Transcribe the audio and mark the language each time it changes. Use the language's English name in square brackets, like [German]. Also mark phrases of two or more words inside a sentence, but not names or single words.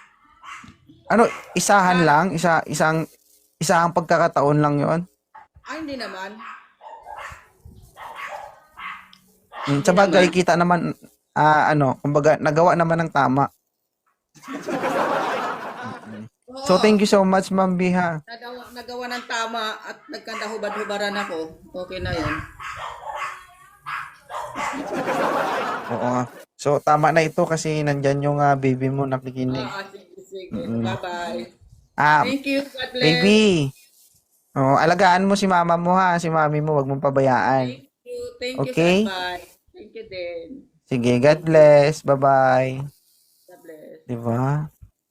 [Filipino] Isahan lang? Isang pagkakataon lang yon. Hindi naman. Sa bagay, kita naman, kumbaga, nagawa naman ng tama. Oo, [English] So, thank you so much, [Filipino] Ma'am B, ha. nagawa ng tama at nagkandahubad-hubaran ako. Okay na yun. Oo. So, tama na ito kasi nandyan yung baby mo nakikinig. Sige, sige. [English] Bye-bye. Ah, Thank you. God bless. baby. [Filipino] Oh, alagaan mo si mama mo, ha. Si mami mo, wag mong pabayaan. [English] Thank you. Thank you Okay? sa advice. Thank you din. [Filipino] Sige, [English] God bless. Bye-bye. God bless. [Filipino] Di ba?